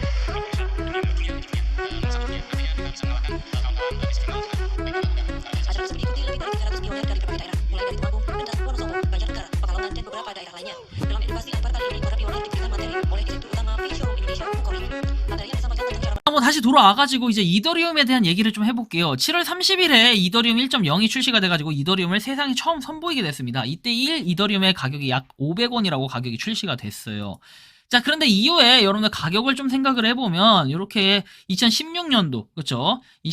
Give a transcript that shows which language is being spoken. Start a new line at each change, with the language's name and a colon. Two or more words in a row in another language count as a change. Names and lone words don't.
Indonesian: Dunia artinya kita bisa mengalahkan kawan-kawan di sisi lain. Acara tersebut diikuti lebih dari 300 pionir dari berbagai daerah, mulai dari Temanggung, Bentas, Wonosobo, Banjarnegara, Pekalongan, dan beberapa daerah lainnya. Dalam edukasi Unpar kali ini, para pionir diberikan materi oleh Direktur Utama Showroom Indonesia, Bukori. Materinya disampaikan tentang cara
Korean: 한번 다시 돌아와가지고 이제 이더리움에 대한 얘기를 좀 해볼게요. 7월 30일에 이더리움 1.0이 출시가 돼가지고 이더리움을 세상에 처음 선보이게 됐습니다. 이때 1 이더리움의 가격이 약 500원이라고 가격이 출시가 됐어요. 자, 그런데 이후에 여러분들 가격을 좀 생각을 해보면 이렇게 2016년도 그렇죠?